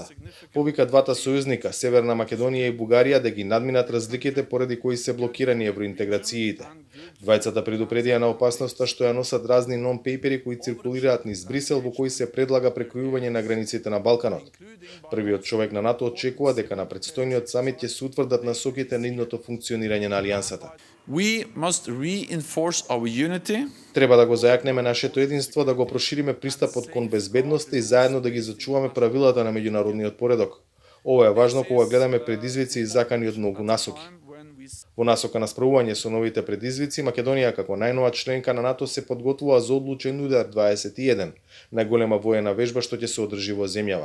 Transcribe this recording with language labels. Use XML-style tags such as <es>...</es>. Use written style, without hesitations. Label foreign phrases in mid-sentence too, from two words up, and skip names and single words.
<mk>Повика двата сојузника, Северна Македонија и Бугарија, да ги надминат разликите поради кои се блокирани евроинтеграциите. Двајцата предупредија на опасноста што ја носат разни нон-пейпери кои циркулираат низ Брисел, во кои се предлага прекројување на границите на Балканот. Првиот човек на НАТО очекува дека на предстојниот самит ќе се утврдат насоките на идното функционирање на Алијансата.</mk> <en>We must reinforce our unity.</en> <mk>Треба да го зајакнеме нашето единство, да го прошириме пристапот кон безбедноста и заедно да ги зачуваме правилата на меѓународниот поредок. Ова е важно кога гледаме предизвици и закани од многу насоки. Во насока на справување со новите предизвици, Македонија како најнова членка на НАТО се подготвува за одлучен удар 21, најголема воена вежба што ќе се одржи во земјава.</mk>